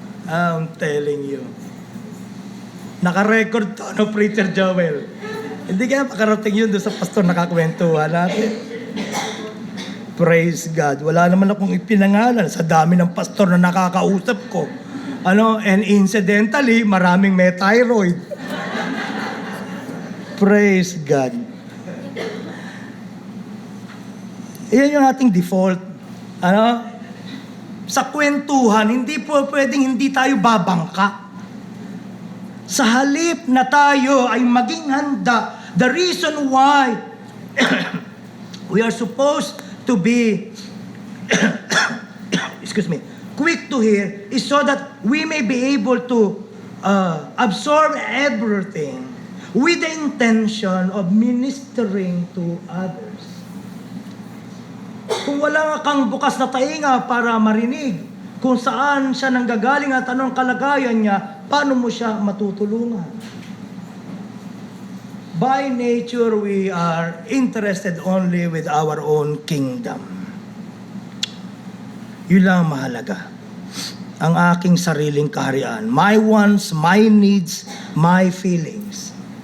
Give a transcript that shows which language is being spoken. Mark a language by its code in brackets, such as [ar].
[en] I'm telling you. [tl] Naka-record to, no, Preacher Joel. Hindi kaya makarating yun doon sa pastor nakakwentuhan natin. [en] Praise God. [tl] Wala naman akong ipinangalan sa dami ng pastor na nakakausap ko. Ano, [en] and incidentally, [tl] maraming may thyroid. [en] Praise God. [tl] Iyan yung ating default. Ano? Sa kwentuhan, hindi po pwedeng hindi tayo babangka. Sa halip na tayo ay maging handa, [en] the reason why we are supposed to be excuse me, quick to hear is so that we may be able to absorb everything with the intention of ministering to others. [tl] Kung wala kang bukas na tainga para marinig kung saan siya nanggagaling at anong kalagayan niya, paano mo siya matutulungan? [en] By nature, we are interested only with our own kingdom. [tl] Yun lang mahalaga. Ang aking sariling kaharian. [en] My wants, my needs, my feelings.